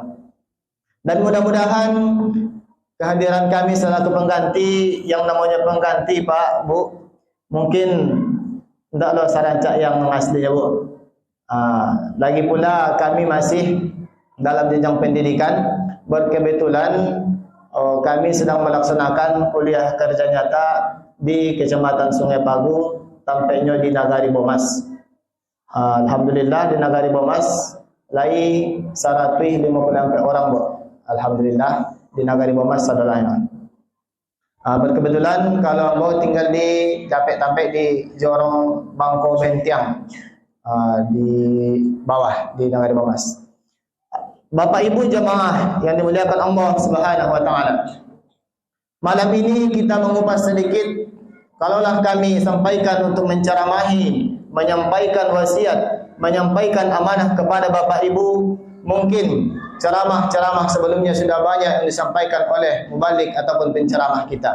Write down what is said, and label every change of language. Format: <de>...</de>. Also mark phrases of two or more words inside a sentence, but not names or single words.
<id>Dan mudah-mudahan kehadiran kami selaku pengganti, yang namanya pengganti Pak, Bu, mungkin tidaklah sarancak yang aslinya, Bu. Lagi pula kami masih dalam jenjang pendidikan. Berkebetulan kami sedang melaksanakan kuliah kerja nyata di Kecamatan Sungai Pagu, tampaknya di Nagari Bomas. Alhamdulillah di Nagari Bomas lai 150 orang, Bu. Alhamdulillah di Nagari Bomas sadalanya. Berkebetulan kalau mau tinggal di Capek-Tampek di Jorong Bangko Bentiang, di bawah di Nagari Bomas. Bapak Ibu jemaah yang dimuliakan Allah</id> <ar>Subhanahu wa taala.</ar> <id>Malam ini kita mengupas sedikit, kalaulah kami sampaikan untuk menceramahi, menyampaikan wasiat, menyampaikan amanah kepada Bapak Ibu, mungkin ceramah-ceramah sebelumnya sudah banyak yang disampaikan oleh mubalik ataupun penceramah kita.</id>